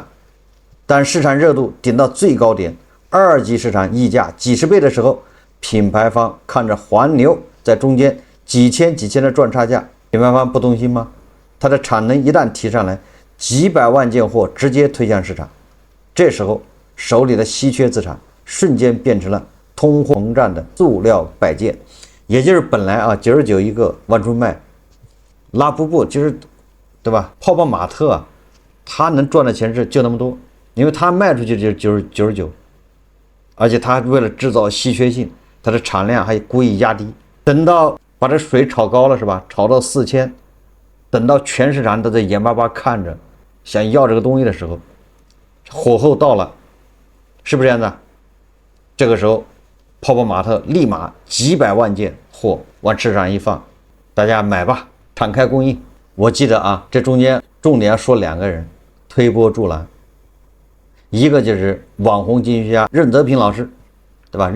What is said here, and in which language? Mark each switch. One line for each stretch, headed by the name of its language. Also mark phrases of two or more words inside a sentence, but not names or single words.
Chinese: 但市場熱度頂到最高點，二級市場溢價幾十倍的時候， 品牌方看着黃牛在中间幾千的賺差價，品牌方不動心嗎？它的產能一旦提上來，幾百萬件貨直接推向市場，這時候手裡的稀缺資產瞬間變成了通貨膨脹的塑料擺件，也就是本來啊99一個往出賣，拉布布就是對吧？泡泡瑪特啊，他能賺的錢就那麼多，因為他賣出去就99，而且他為了制造稀缺性，它的產量還故意壓低，等到把這水炒高了是吧？炒到4000，等到全市場都在眼巴巴看着，想要這個東西的時候，火候到了，是不是這樣子？這個時候，泡泡瑪特立馬幾百萬件貨往市場一放，大家買吧，敞開供應。我記得啊，這中間重點要說2個人推波助瀾，一個就是網紅經濟學家任澤平老師，對吧？